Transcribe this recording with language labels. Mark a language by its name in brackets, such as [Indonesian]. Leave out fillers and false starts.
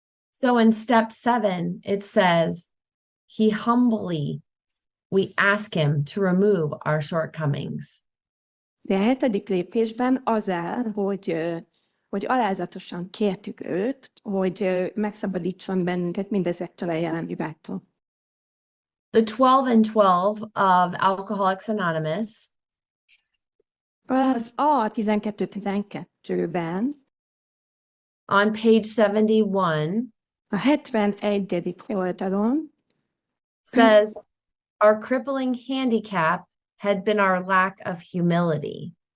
[English] So in step 7, it says, he humbly, we ask him to remove our shortcomings. [Hungarian] De a 7. lépésben az áll, hogy alázatosan kértük őt, hogy megszabadítson bennünket mindezektől a jelen hibáktól. [English] The 12 and 12 of Alcoholics Anonymous. [Hungarian] Az a 12-12-ben [English] on page 71, [Hungarian] a 71. oldalon [English] says, our crippling handicap had been our lack of humility.